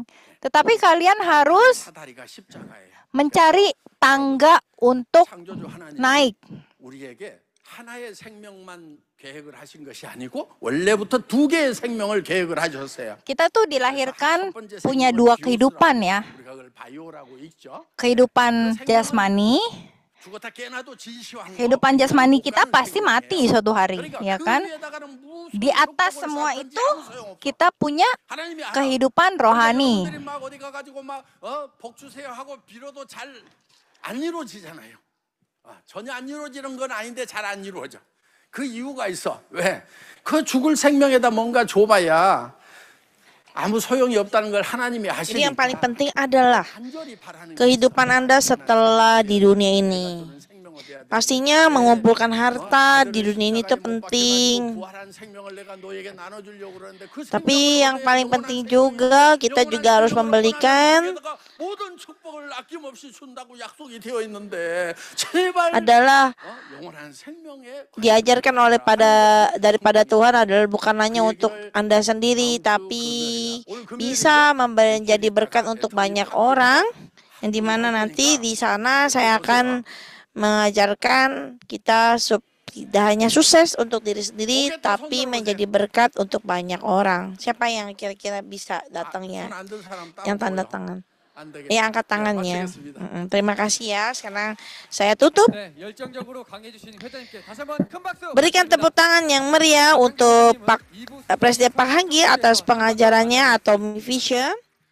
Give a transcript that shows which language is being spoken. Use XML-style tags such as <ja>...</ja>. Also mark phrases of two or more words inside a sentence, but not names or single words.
<id>Tetapi kalian harus mencari tangga untuk naik. Kita tuh dilahirkan punya 2 kehidupan ya. Kehidupan jasmani</id> <ko>죽었다 깨나도 진시황.</ko> <id>kehidupan jasmani kita pasti mati suatu hari, ya kan? Di atas semua itu kita punya kehidupan rohani.</id> <ko>여러분들이 막 어디 가가지고 막 복 주세요 하고 빌어도 잘 안 이루어지잖아요. 전혀 안 이루어지는 건 아닌데 잘 안 이루어져. 그 이유가 있어. 왜? 그 죽을 생명에다 뭔가 줘봐야 아무 소용이 없다는 걸 하나님이</ko> <id>Jadi yang</id> <ko>아시니까.</ko> <id>paling penting adalah</id> <ko>간절히 바라는 게</ko> <id>kehidupan Anda setelah di dunia ini.</id> <ko>저는 생명을 돼야 돼.</ko> <id>Pastinya mengumpulkan harta di dunia ini itu penting.</id> <ko>부활한 생명을 내가 너에게 나눠주려고 그러는데 그</ko> <id>Tapi yang</id> <ko>생명을</ko> <id>paling</id> <ko>너에게</ko> <id>penting</id> <ko>영원한</ko> <id>juga kita</id> <ko>생명을</ko> <id>juga harus</id> <ko>영원한</ko> <id>membelikan</id> <ko>생명에다가 모든 축복을 아낌없이 준다고 약속이 되어 있는데 제발</ko> <id>adalah</id> <ko>영원한 생명에</ko> <id>diajarkan oleh daripada Tuhan adalah bukan hanya untuk Anda sendiri tapi bisa menjadi berkat untuk banyak orang yang dimana nanti di sana saya akan mengajarkan kita tidak hanya sukses untuk diri sendiri tapi menjadi berkat untuk banyak orang. Siapa yang kira-kira bisa datangnya?</id> <ko>손안든 사람</ko> <id>Yang</id> <ko>따로</ko> <id>tanda</id> <ko>보여.</ko> <id>tangan.</id> <ko>안 되겠다.</ko> <id>Angkat tangannya.</id> <ko>마치겠습니다.</ko> <id>Terima kasih ya. Sekarang saya tutup.</id> <ko>네, 열정적으로 강해주신 회장님께 다시 한번 큰 박수.</ko> <id>Berikan tepuk tangan yang meriah untuk Presiden Pak Hanggi atas pengajarannya atau Vision.</id>